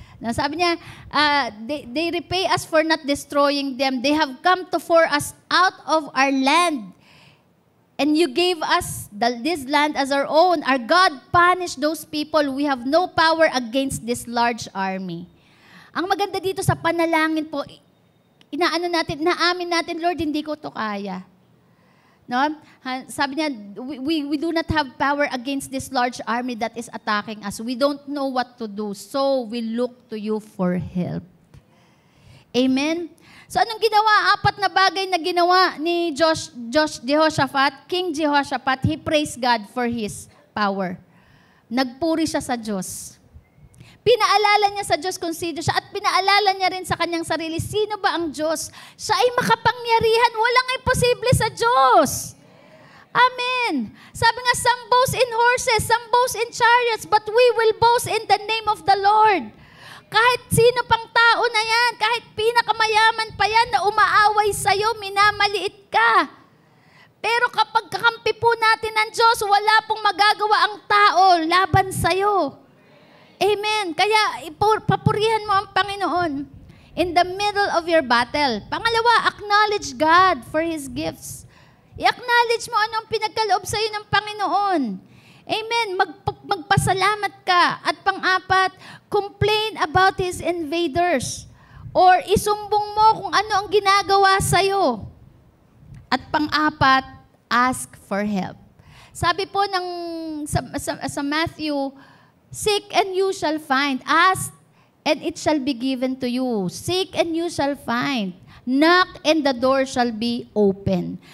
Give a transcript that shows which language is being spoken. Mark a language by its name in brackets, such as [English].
[English] Now, [Filipino] sabi niya, [English] they repay us for not destroying them. They have come to for us out of our land. And you gave us this land as our own. Our God punished those people. We have no power against this large army. Ang maganda dito sa panalangin po, [Filipino] naamin natin, Lord, hindi ko to kaya. No? Sabi niya, [English] we do not have power against this large army that is attacking us. We don't know what to do. So we look to you for help. Amen? [Filipino] So anong ginawa? 4 na bagay na ginawa ni [English] Jehoshaphat, King Jehoshaphat, he praised God for his power. [Filipino] Nagpuri siya sa Diyos. Pinaalala niya sa Diyos kung sino siya at pinaalala niya rin sa kanyang sarili, sino ba ang Diyos? Siya ay makapangyarihan, walang imposible sa Diyos. Amen. Sabi nga, [English] some boast in horses, some boast in chariots, but we will boast in the name of the Lord. [Filipino] Kahit sino pang tao na yan, kahit pinakamayaman pa yan na umaaway sa'yo, minamaliit ka. Pero kapag kakampi po natin ng Diyos, wala pong magagawa ang tao laban sa'yo. Amen. Kaya papurihan mo ang Panginoon [English] in the middle of your battle. [Filipino] Pangalawa, [English] acknowledge God for His gifts. [Filipino] I-acknowledge mo anong pinagkaloob sa'yo ng Panginoon. Amen. Magpasalamat ka. At pang-apat, [English] complain about His invaders. [Filipino] Or isumbong mo kung ano ang ginagawa sa'yo. At pang-apat, [English] ask for help. [Filipino] Sabi po sa [English] Matthew, seek and you shall find. Ask and it shall be given to you. Seek and you shall find. Knock and the door shall be open.